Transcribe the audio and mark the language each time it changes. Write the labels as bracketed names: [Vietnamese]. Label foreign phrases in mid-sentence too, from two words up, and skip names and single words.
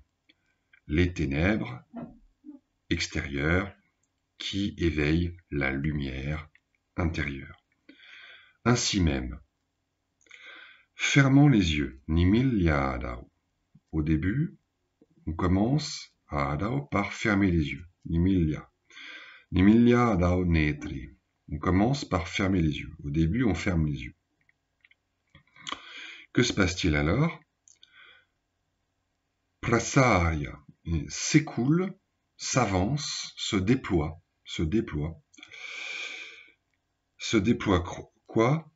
[French] Les ténèbres extérieures qui éveillent la lumière intérieure. Ainsi même, fermant les yeux, nimilyadao. Au début, on commence à adao par fermer les yeux, nimilya. [Sanskrit] निमील्य आदौ नेत्रि. [French] On commence par fermer les yeux. Au début, on ferme les yeux. Que se passe-t-il alors? Prasarya s'écoule, s'avance, se déploie. Se déploie quoi?